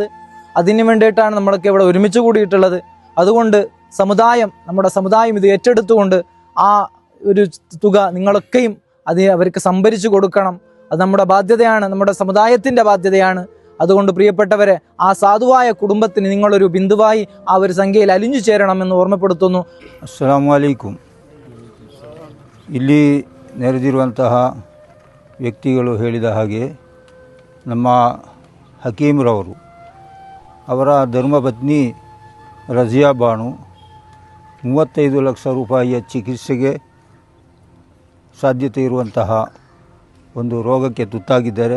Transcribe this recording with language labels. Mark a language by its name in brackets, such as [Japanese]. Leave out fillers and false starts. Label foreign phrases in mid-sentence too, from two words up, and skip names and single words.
[Malayalam] അതിന് വേണ്ടിയിട്ടാണ് നമ്മളൊക്കെ ഇവിടെ ഒരുമിച്ച് കൂടിയിട്ടുള്ളത്. അതുകൊണ്ട് നമ്മുടെ സമുദായം ഇത് ഏറ്റെടുത്തുകൊണ്ട് ആ ഒരു തുക നിങ്ങളൊക്കെയും അവർക്ക് സംഭരിച്ചു കൊടുക്കണം. അത് നമ്മുടെ ബാധ്യതയാണ്, നമ്മുടെ സമുദായത്തിൻ്റെ ബാധ്യതയാണ്. അതുകൊണ്ട് പ്രിയപ്പെട്ടവരെ, ആ സാധുവായ കുടുംബത്തിന് നിങ്ങളൊരു ബിന്ദുവായി ആ ഒരു സംഖ്യയിൽ അലിഞ്ഞു ചേരണമെന്ന് ഓർമ്മപ്പെടുത്തുന്നു. [Arabic] السلام عليكم. [Kannada] ಇಲ್ಲಿ ನೆರೆದಿರುವಂತಹ ವ್ಯಕ್ತಿಗಳು ಹೇಳಿದ ಹಾಗೆ ನಮ್ಮ ಹಕೀಮ್ರವರು, ಅವರ ಧರ್ಮಪತ್ನಿ ರಜಿಯಾ ಬಾನು 35 ಲಕ್ಷ ರೂಪಾಯಿಯ ಚಿಕಿತ್ಸೆಗೆ ಸಾಧ್ಯತೆ ಇರುವಂತಹ ಒಂದು ರೋಗಕ್ಕೆ ತುತ್ತಾಗಿದ್ದಾರೆ.